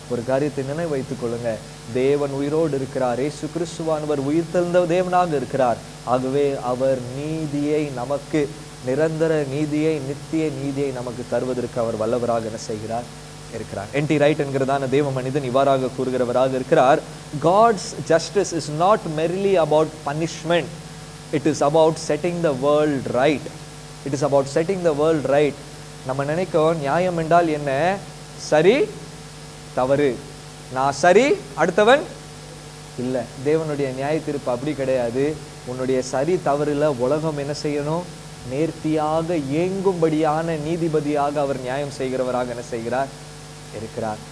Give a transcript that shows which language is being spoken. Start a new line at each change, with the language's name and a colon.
Tamil: ஒரு காரியத்தை நினைவு வைத்துக் கொள்ளுங்க, தேவன் உயிரோடு இருக்கிறார். இயேசு கிறிஸ்துவானவர் உயிர் தெழுந்த தேவனாக இருக்கிறார். ஆகவே அவர் நீதியை நமக்கு, நிரந்தர நீதியை, நித்திய நீதியை நமக்கு தருவதற்கு அவர் வல்லவராக என்ன செய்கிறார் இருக்கிறார். என்டி ரைட் என்கிறதான தேவ மனிதன் இவ்வாறாக கூறுகிறவராக இருக்கிறார்.
English: God's justice is not merely about punishment. It is about setting the world right. It is about setting the world right.
Tamil: நம்ம நினைக்கிறோம் நியாயம் என்றால் என்ன? சரி தவறு, நான் சரி அடுத்தவன் இல்லை. தேவனுடைய நியாய தீர்ப்பு அப்படி கிடையாது. உன்னுடைய சரி தவறுல உலகம் என்ன செய்யணும்? நேர்த்தியாக இயங்கும்படியான நீதிபதியாக அவர் நியாயம் செய்கிறவராக என்ன செய்கிறார் இருக்கிறார்.